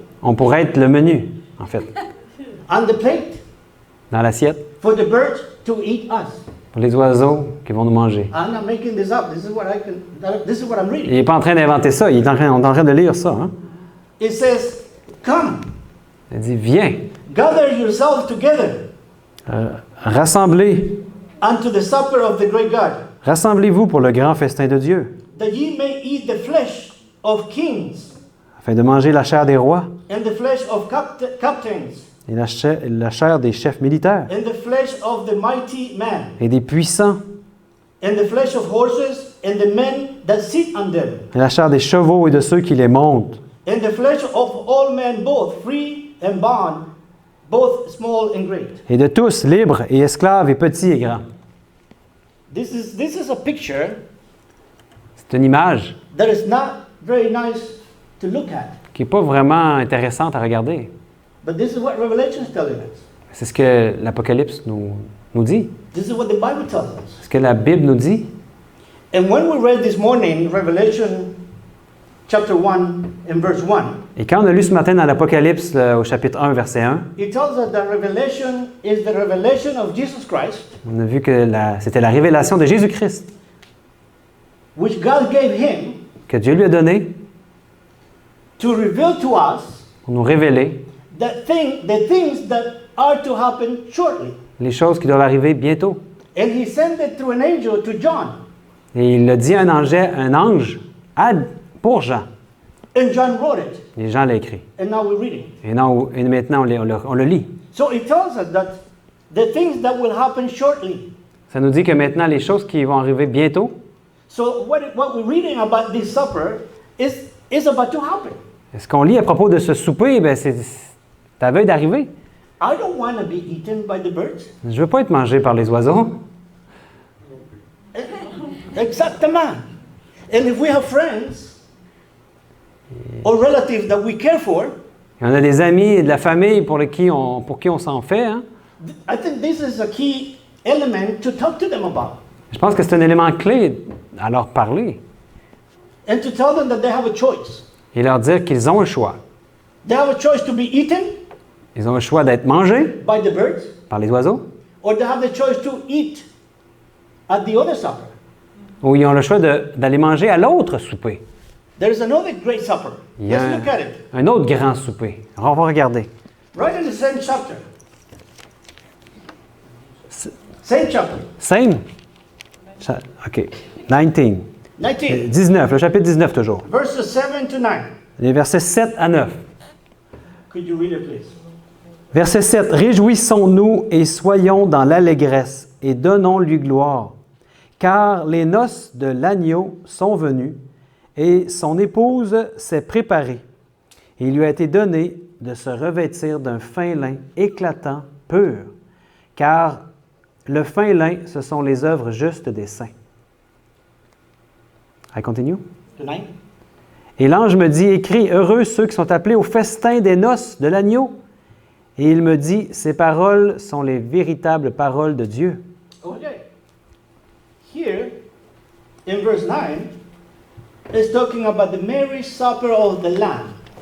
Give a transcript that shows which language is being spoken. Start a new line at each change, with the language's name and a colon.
French: On pourrait être le menu, en fait,
English: on the plate
French: dans l'assiette,
English: for the birds to eat us.
French: pour les oiseaux qui vont nous manger.
English: I'm not making this up. This is what I'm reading.
French: Il n'est pas en train d'inventer ça, on est en train de lire ça. Hein?
English: It says, come,
French: Il dit, viens,
English: gather yourselves together
French: rassemblez,
English: unto the supper of the great God,
French: rassemblez-vous pour le grand festin de Dieu,
English: that ye may eat the flesh of kings
French: afin de manger la chair des rois
English: and the flesh of captains
French: et la chair des chefs militaires
English: and the flesh of the mighty men
French: et des puissants
English: and the flesh of horses and the men that sit on them
French: et la chair des chevaux et de ceux qui les montent
English: and the flesh of all men, both free and bond, both small and great.
French: et de tous, libres et esclaves et petits et grands.
English: This is a picture
French: C'est une image
English: that is not very nice to look at.
French: qui n'est pas vraiment intéressante à regarder.
English: But this is what Revelation is telling us.
French: C'est ce que l'Apocalypse nous dit.
English: This is what the Bible tells us.
French: C'est ce que la Bible nous dit.
English: And when we read this morning, Revelation chapter 1 and verse 1,
French: Et quand on a lu ce matin dans l'Apocalypse au chapitre 1, verset 1,
English: it tells us that Revelation is the revelation of Jesus Christ,
French: on a vu que c'était la révélation de Jésus-Christ
English: which God gave him
French: que Dieu lui a donné
English: to reveal to us
French: pour nous révéler
English: the things that are to happen shortly.
French: les choses qui doivent arriver bientôt.
English: And he sent it through an angel to John.
French: Et il l'a dit à un ange pour Jean.
English: And John wrote it.
French: Et Jean l'a écrit.
English: And now we read it.
French: Et maintenant, on le lit.
English: So it tells us that the things that will happen shortly.
French: Ça nous dit que maintenant, les choses qui vont arriver bientôt,
English: So what we're reading about this supper is about to happen.
French: ce qu'on lit à propos de ce souper, ben c'est à veille d'arriver.
English: I don't want to be eaten by the birds.
French: Je ne veux pas être mangé par les oiseaux. Exactement.
English: And if we have friends or relatives that we care for,
French: Et on a des amis et de la famille pour qui on s'en fait. Hein?
English: I think this is a key element to talk to them about.
French: Je pense que c'est un élément clé à leur parler
English: And to tell them that they have a choice.
French: et leur dire qu'ils ont un choix.
English: They have a choice to be eaten
French: Ils ont un choix d'être mangés
English: by the birds,
French: par les oiseaux
English: or they have the choice to eat at the other supper.
French: ou ils ont le choix d'aller manger à l'autre souper.
English: There is another great supper.
French: Il y a
English: Let's look at it.
French: un autre grand souper. Alors, on va regarder.
English: Right in the same chapter. Same chapter. Same, OK. 19. 19,
French: 19, le chapitre 19 toujours.
English: verses 7 to 9.
French: Les versets 7 à 9.
English: Could you read it, please?
French: Verset 7. Réjouissons-nous et soyons dans l'allégresse et donnons-lui gloire. Car les noces de l'agneau sont venues et son épouse s'est préparée. Et il lui a été donné de se revêtir d'un fin lin éclatant, pur. Car le fin lin, ce sont les œuvres justes des saints.
English: I continue. Tonight?
French: Et l'ange me dit, écris, heureux ceux qui sont appelés au festin des noces de l'agneau. Et il me dit, ces paroles sont les véritables paroles de Dieu.
English: Okay. Here, in verse 9, it's talking about the marriage supper of the Lamb.